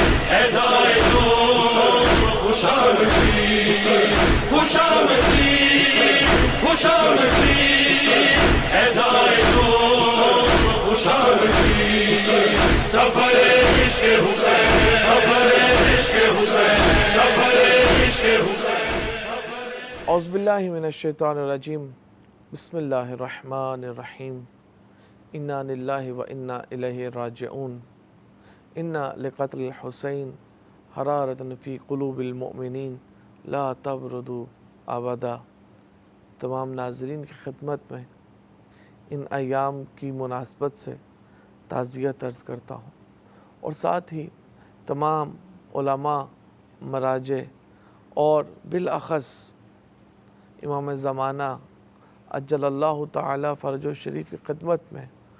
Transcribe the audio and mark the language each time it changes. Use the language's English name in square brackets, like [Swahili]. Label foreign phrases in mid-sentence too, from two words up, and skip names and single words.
[Urdu] اے زائروں خوش آمدید، خوش آمدید، خوش آمدید، اے زائروں خوش آمدید، سفر عشق حسین، سفر عشق حسین، سفر عشق حسین۔ [Arabic] اعوذ باللہ من الشیطان الرجیم، بسم اللہ الرحمن الرحیم، انا للہ و انا الیہ راجعون، انا لقتل الحسین حرارۃ فی قلوب المؤمنین لا تبردوا ابدا۔ [Urdu] تمام ناظرین کی خدمت میں ان ایام کی مناسبت سے تعزیت عرض کرتا ہوں، اور ساتھ ہی تمام علماء، مراجع اور بالاخص امام زمانہ [Arabic] عجل اللہ تعالی فرجہ شریف [Urdu] کی خدمت میں